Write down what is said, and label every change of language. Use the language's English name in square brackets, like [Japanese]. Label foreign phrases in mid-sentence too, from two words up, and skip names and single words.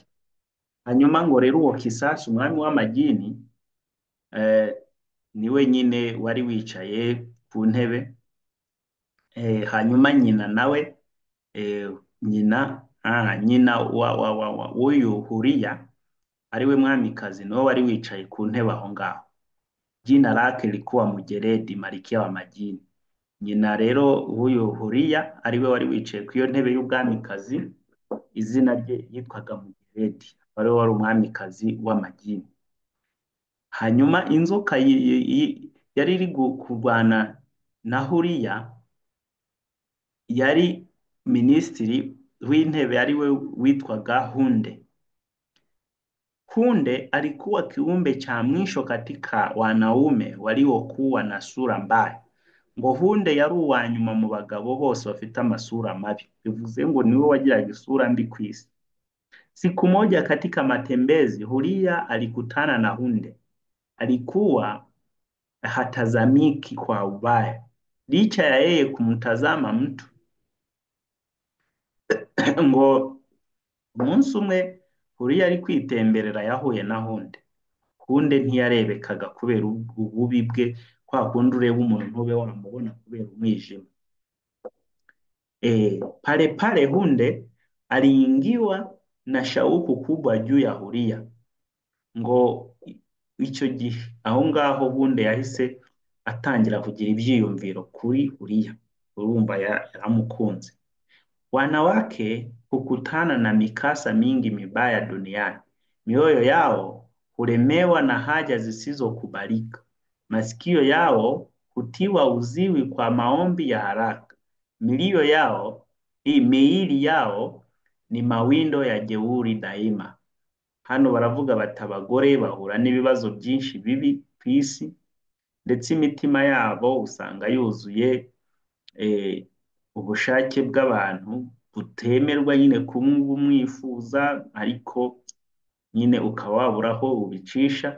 [Kinyarwanda] Hanyuma ngo rero uwo Kisasi umwami w'amajini niwe nyine wari wicaye ku ntebe. Hanyuma nyina nawe nyina w'uyu Huria ariwe mwamikazi niwe wari wicaye ku ntebe aho ngaho. [Swahili] Jina lake lilikuwa Mjeredi, malkia wa majini. [Kinyarwanda] Nyina rero huyu Huria ariwe wari wicaye ku iyo ntebe y'ubwamikazi, izina rye yitwaga Mjeredi, wari umwamikazi w'amajini. Hanyuma inzoka yari iri kurwana na Huria yari minisitiri w'intebe ariwe witwaga Hunde. [Swahili] Hunde alikuwa kiumbe cha mwisho katika wanaume waliokuwa na sura mbaya. [Kinyarwanda] Ngo Hunde yari uwa nyuma mu bagabo bose bafite amasura mabi. Bivuze ngo niwe wagiraga isura mbi ku isi. [Swahili] Siku moja katika matembezi, Huria alikutana na Hunde. Alikuwa hatazamiki kwa ubaya, licha ya yeye kumtazama mtu. [Kinyarwanda] Ngo umunsi umwe Huria ari kwitemberera yahuye na Hunde. Hunde ntiyarebekaga kubera ububi bwe, kwa kundi ureba umuntu ntube wamubona kubera umwijima. [Swahili] Pale Hunde aliingiwa na shauku kubwa juu ya Huria. [Kinyarwanda] Ngo icyo gihe aho ngaho Hunde yahise atangira kugira ibyiyumviro kuri Huria. Urumva yaramukunze. [Swahili] Wanawake hukutana na mikasa mingi mibaya duniani. Mioyo yao hulemewa na haja zisizokubalika. Masikio yao hutiwa uziwi kwa maombi ya haraka. Miili yao ni mawindo ya jeuri daima. [Kinyarwanda] Hano baravuga bati abagore bahura n'ibibazo byinshi bibi ku isi, ndetse imitima yabo usanga yuzuye ubushake bw'abantu butemerwa nyine kumwifuza, ariko nyine ukaba wabura aho ubicisha.